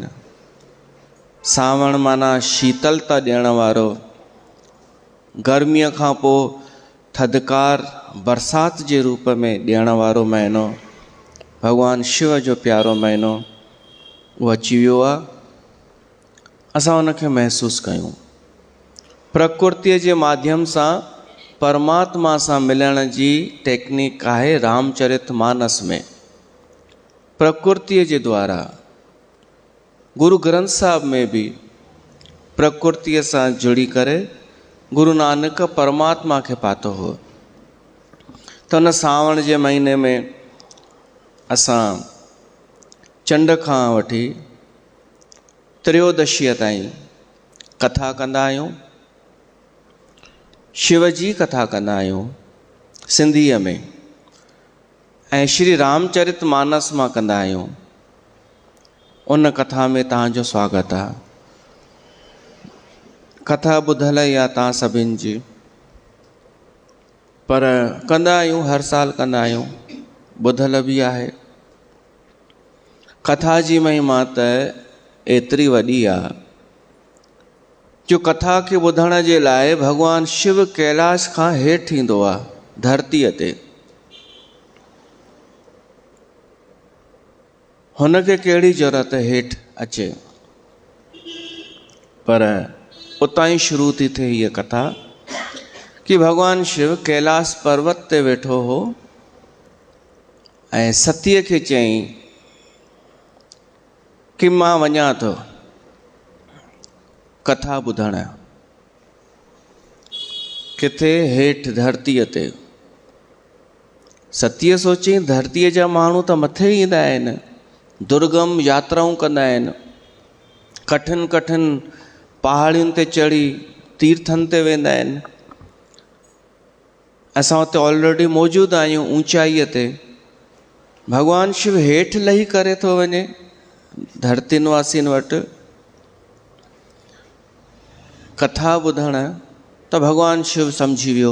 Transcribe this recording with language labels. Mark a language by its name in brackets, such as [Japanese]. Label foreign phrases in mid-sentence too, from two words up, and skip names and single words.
[Sindhi] सावण माना शीतलता ॾियण वारो, गर्मीअ खां पोइ थधिकार बरसात जे रूप में ॾियण वारो महीनो, भगवान शिव जो प्यारो महीनो उहो अची वियो आहे। असां उनखे महसूसु कयूं। प्रकृतिअ जे माध्यम सां परमात्मा सां मिलण जी टेक्निक आहे रामचरितमानस में। प्रकृतिअ जे द्वारा गुरु ग्रंथ साहिब में बि प्रकृतिअ सां जुड़ी करे गुरु नानक परमात्मा खे पातो हो। त हुन सावण जे महीने में असां चंड खां वठी त्रयोदशीअ ताईं कथा कंदा आहियूं, शिव जी कथा कंदा आहियूं सिंधीअ में, ऐं श्री रामचरित मानस मां कंदा आहियूं। उन कथा में तव्हांजो स्वागत आहे। कथा ॿुधल ई आहे तव्हां सभिनि जी, पर कंदा आहियूं, हर साल कंदा आहियूं, ॿुधल बि आहे। कथा जी महिमा त एतिरी वॾी आहे जो कथा खे ॿुधण जे लाइ भॻवानु शिव कैलाश खां हेठि ईंदो आहे धरतीअ ते। हुनखे कहिड़ी ज़रूरत हेठि अचे, पर उतां ई शुरू थी थिए हीअ कथा कि भॻवानु शिव कैलाश पर्वत ते वेठो हो ऐं सतीअ खे चयईं कि मां वञा थो कथा ॿुधण। किथे? हेठि धरतीअ ते। सतीअ सोचईं धरतीअ जा माण्हू त मथे ईंदा आहिनि, दुर्गम यात्राऊं कंदा आहिनि, कठिन कठिन पहाड़ियुनि ते चढ़ी तीर्थनि ते वेंदा आहिनि। असां हुते ऑलरेडी मौजूदु आहियूं ऊचाईअ ते। भॻवानु शिव हेठि लही करे थो वञे धरती निवासियुनि वटि कथा ॿुधण, त भॻवानु शिव सम्झी वियो।